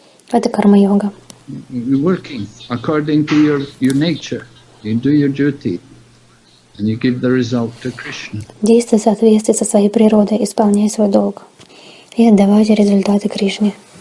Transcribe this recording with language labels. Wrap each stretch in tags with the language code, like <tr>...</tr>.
<ru>Это карма-йога.</ru> <en>You're working according to your nature. You do your duty. And you give the result to Krishna.</en> <ru>Действуй в соответствии со своей природой, исполняй свой долг. И отдавайте результаты Кришне.</ru>